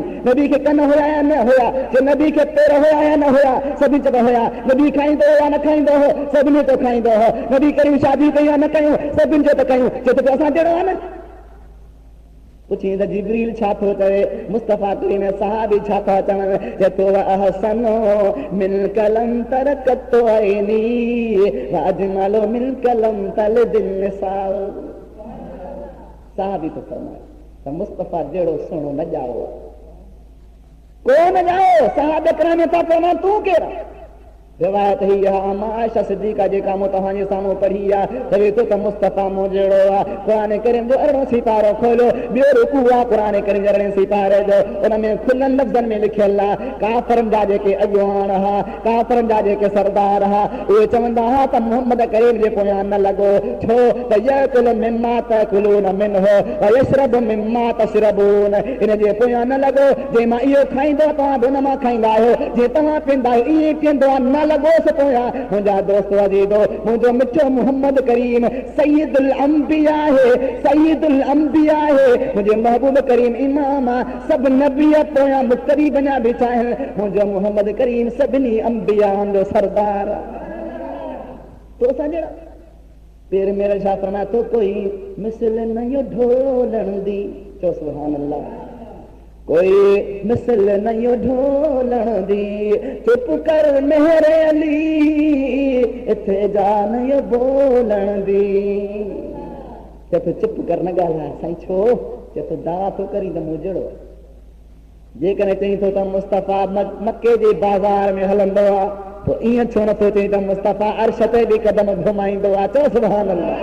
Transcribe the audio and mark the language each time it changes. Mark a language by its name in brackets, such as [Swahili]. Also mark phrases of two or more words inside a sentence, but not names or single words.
[Sindhi] नबी खे कन हुया या न हुया, जे नबी खे पेर हुया या न हुया, सभिनी चवंदा हुया। नबी खाईंदो हो या न खाईंदो हो, सभिनी चयो खाईंदो हो। नबी कयूं शादी कयूं या न कयूं, सभिनी चयो त कयूं, चयो त असां जहिड़ो आहे न। पुछी त जिब्रील छा थो चवे, मुस्तफ़ा करीम सहाबी छा था चवनि, चए [Arabic] أحسن منك لم تر قط عيني وأجمل منك لم تلد النساء. [Sindhi] सहाबी तो फरमाए त मुस्तफ़ा जहिड़ो सुहिणो न ॼाओ, को न ॼाओ। सहाबा किराम था चवनि तूं केरु? रिवायत ही आहे आयशा सिद्दीक़ा जेका मूं तव्हांजे साम्हूं पढ़ी आहे, चवे थो त मुस्तफ़ा मूं जहिड़ो आहे। क़ुरान करीम जो 18 सिपारो खोलियो, ॿियो रुकू आहे क़ुरान करीम जे 18 सिपारे जो, उन में खुलनि लफ़्ज़नि में लिखियल आहे काफ़िरनि जा जेके अॻुवान हुआ, काफ़िरनि जा जेके सरदार हुआ, उहे चवंदा हुआ त मुहम्मद करीम जे पोयां न लॻो, छो त [Arabic] يأكل مما تأكلون منه ويشرب مما تشربون. [Sindhi] इन जे पोयां न लॻो, जे मां इहो खाईंदो तव्हां बि उन मां खाईंदा आहियो, जे तव्हां पींदा आहियो ईअं पींदो आहे, न लगोस पोयां। मुंहिंजा दोस्त अज़ीज़ो, मुंहिंजो मिठो मुहम्मद करीम सय्यदुल अंबिया है, सय्यदुल अंबिया है, मुंहिंजो महबूब करीम इमाम आहे, सभु नबी पोयां मुक़तदी बणिया बीठा आहिनि। मुंहिंजो मुहम्मद करीम सभिनी अंबियाउनि जो सरदार आहे। तो असां जहिड़ा पेर मेरा छा फरमाए थो, [Punjabi] ਕੋਈ ਮਿਸਲ ਨ ਯੋ ਢੋਲਣ ਦੀ। चओ [Arabic] سبحان الله. [Punjabi] ਕੋਈ ਮਿਸਲ ਨ ਯੋ ਢੋਲਣ ਦੀ, ਚੁੱਪ ਕਰ ਮੇਰੇ ਅਲੀ ਇੱਥੇ ਜਾਨ ਯੋ ਬੋਲਣ ਦੀ। [Sindhi] चए तो चुप कर न ॻाल्हाए साईं, छो? चए तो दावा तो करी त मूं जहिड़ो। जेकॾहिं चई थो त मुस्तफ़ा मके जे बाज़ार में हलंदो आहे, पोइ ईअं छो नथो चई त मुस्तफ़ा अर्श ते बि क़दम घुमाईंदो आहे? चओ [Arabic] سبحان الله.